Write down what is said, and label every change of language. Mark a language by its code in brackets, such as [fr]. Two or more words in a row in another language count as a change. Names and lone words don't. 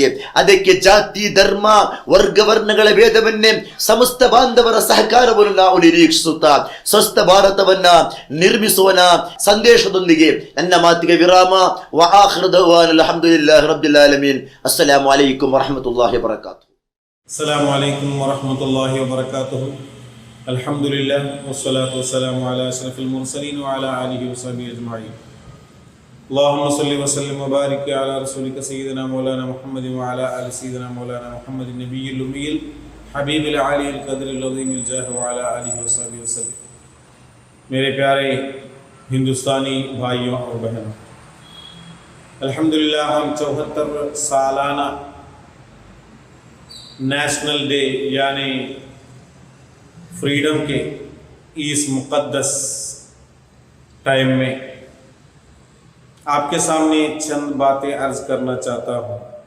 [kn] ಅದಕ್ಕೆ ಜಾತಿ, ಧರ್ಮ, ವರ್ಗವರ್ಣಗಳ ಭೇದವನ್ನೇ ಸಮಸ್ತ ಬಾಂಧವರ ಸಹಕಾರವನ್ನು ನಾವು ನಿರೀಕ್ಷಿಸುತ್ತಾ ಸ್ವಸ್ಥ ಭಾರತವನ್ನ ನಿರ್ಮಿಸೋಣ ಸಂದೇಶದೊಂದಿಗೆ ನನ್ನ ಮಾತಿಗೆ ವಿರಾಮ. [ar] وآخر دعوانا الحمد لله رب العالمين. السلام عليكم ورحمة الله وبركاته. السلام عليكم ورحمة الله وبركاته. الحمد لله والصلاة والسلام على أشرف المرسلين وعلى آله وصحبه أجمعين. اللهم صل وسلم وبارك على رسولك سيدنا مولانا محمد وعلى آل سيدنا مولانا محمد النبي الأمي الحبيب العالی القدر العظیم الجاہ وعلى آلہ وصحبہ وسلم. [ur] میرے پیارے ہندوستانی بھائیوں اور بہنوں، الحمدللہ ہم 74 سالانہ [en] National Day [ur] یعنی فریڈم کے اس مقدس ٹائم میں آپ کے سامنے چند باتیں عرض کرنا چاہتا ہوں.